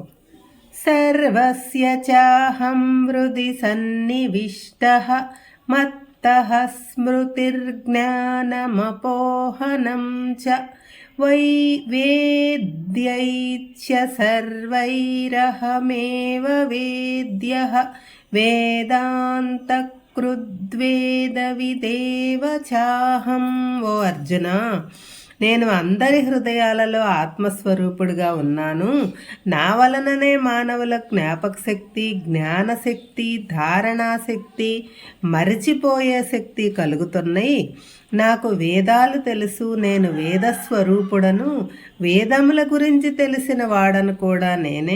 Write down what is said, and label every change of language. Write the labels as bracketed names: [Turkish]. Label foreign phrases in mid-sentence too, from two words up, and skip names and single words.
[Sanskrit] सर्वस्य चाहं हृदि सन्निविष्टः मत्तः स्मृतिर्ज्ञानमपोहनं च वेद्यैश्च सर्वैरहमेव वेद्यः वेदान्तकृद्वेदविदेव चाहं। [Telugu] ఓ అర్జున, నేను అందరి హృదయాలలో ఆత్మస్వరూపుడిగా ఉన్నాను. నా వలననే మానవుల జ్ఞాపక శక్తి, జ్ఞానశక్తి, ధారణాశక్తి, మరిచిపోయే శక్తి కలుగుతున్నాయి. నాకు వేదాలు తెలుసు, నేను వేదస్వరూపుడను, వేదముల గురించి తెలిసిన వాడను కూడా నేనే.